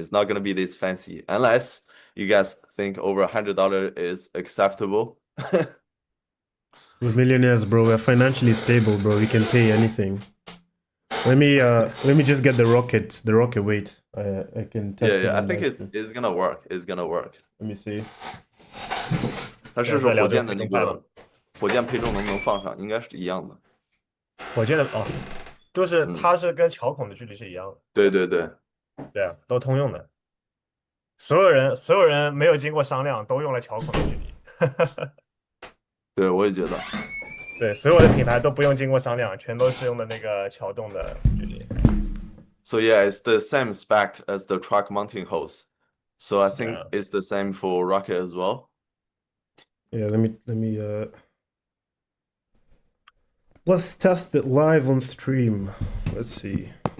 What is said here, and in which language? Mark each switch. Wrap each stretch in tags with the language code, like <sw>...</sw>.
<en>It's not gonna be this fancy unless you guys think over $100 is acceptable. We're millionaires, bro. We're financially stable, bro. We can pay anything. Let me just get the rocket weight. I can test it. Yeah, I think it's gonna work. It's gonna work. Let me see.</en> <zh>它试试火箭的那个火箭配重能不能放上，应该是一样的。火箭的就是它是跟桥孔的距离是一样的。对啊，都通用的。所有人没有经过商量，都用了桥孔的距离。对，我也觉得。对，所有的品牌都不用经过商量，全都是用的那个桥洞的距离。</zh> <en>So yeah, it's the same spec as the track mounting hose. So I think Yeah. it's the same for rocket as well. Yeah, let me let's test it live on stream. Let's see.</en>